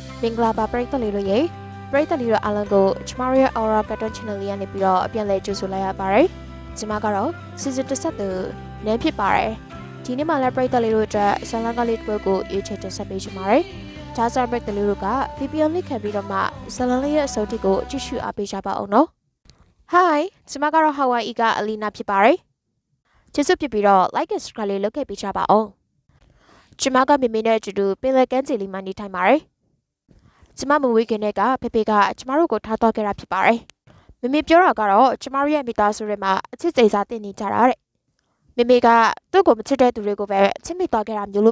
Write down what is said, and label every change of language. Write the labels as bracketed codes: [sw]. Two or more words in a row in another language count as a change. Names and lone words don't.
[my] င်္ဂလာပါပရိသတ်လေးတို့ရေပရိသတ်လေးတို့အားလုံးကိုကျမတို့ရဲ့ Aura Cartoon Channel လေးကနေပြီးတော့အပြန်လည်ကြိုဆိုလိုက်ရပါတယ်။ကျွန်မကတော့စီစဉ်တစ်ဆက်သူနန်းဖြစ်ပါတယ်။ဒီနေ့မှလည်းပရိသတ်လေးတို့အတွက်ဇာတ်လမ်းကလေးတစ်ပုဒ်ကိုရွေးချယ်တင်ဆက်ပေးချင်ပါတယ်။ဒါဆိုပရိသတ်လေးတို့က VPN လေးခံပြီးတော့မှဇာတ်လမ်းလေးရဲ့အ စိုးရကိုကြည့်ရှုအားပေးကြပါအောင်နော်။ Hi ကျွန်မကတော့ Hawaii ကအလီနာဖြစ်ပါတယ်။ကျေးဇူးပြုပြီးတော့ [en] like and subscribe [my] လေးလုပ်ခဲ့ပေးကြပါအောင်။ကျွန်မကမိမိနဲ့အတူတူပင်လယ်ကမ်းခြေလေးမှာနေထိုင်ပါတယ်။ကျမမဝေးခင်တဲ့ကဖေဖေက ကျမတို့ကိုထားတော့ခဲ့တာဖြစ်ပါတယ်။မိမိပြောတာကတော့ကျမတို့ရဲ့မိသားစုတွေမှာအချစ်စိတ်စားတင်နေကြတာတဲ့။မိမိကသူ့ကိုမချစ်တဲ့သူတွေကိုပဲချစ်မိတော့ခဲ့တာမျိုး